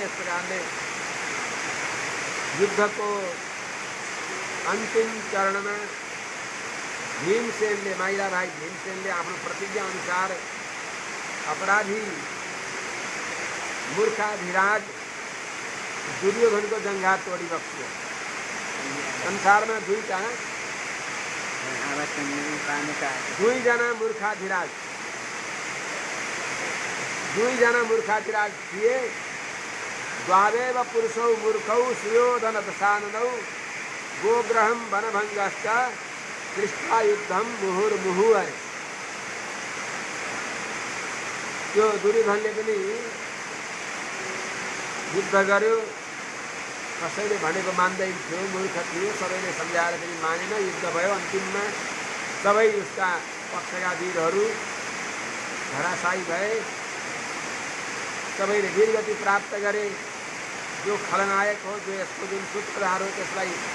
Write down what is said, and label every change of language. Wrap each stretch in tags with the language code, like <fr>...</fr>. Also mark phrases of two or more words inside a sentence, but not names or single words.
<ne>यस प्रकारले युद्धको अन्तिम चरणमा भीमसेनले, माइला भाइ भीमसेनले आफ्नो प्रतिज्ञा अनुसार अपराधी मूर्खाधिराज दुर्योधनको जङ्घा तोडी बक्स्यो। संसारमा दुईजना मूर्खाधिराज थिए।</ne> <sa>द्वावेव पुरुषौ मूर्खौ सुयोधन दशाननौ गोग्रहं वनभङ्गश्च कृष्ण युद्धम मुहुर्मुहु</sa> <ne>अरे त्यो दुर्योधनले पनि युद्ध गर्यो कसैले भनेको मान्दैन थियो मूर्ख थियो सबैले सम्झाएर पनि मानेन युद्ध भयो अन्तिममा सबै उसका पक्षका वीरहरू धराशायी भए सबैले वीरगति प्राप्त गरे जो खलनायक हो जो यसको जुन सूत्रधार हो त्यसलाई</ne>